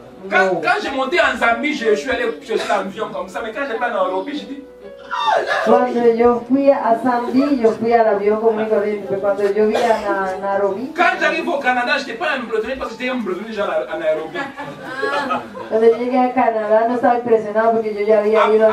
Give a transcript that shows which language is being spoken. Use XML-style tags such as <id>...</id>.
<fr>Quand j'ai monté en Zambie, je suis allé chercher l'avion comme ça, mais quand j'étais en Nairobi, j'ai dit,</fr> <es>Cuando yo fui a Zambie, yo fui al avión común y corriente, pero cuando yo vi a Nairobi,</es> <fr>quand j'arrive au Canada, je n'étais pas impressionné parce que j'étais impressionné déjà en Nairobi.</fr> <es>cuando yo llegué a Canadá no estaba impresionado porque yo ya había ido a</es>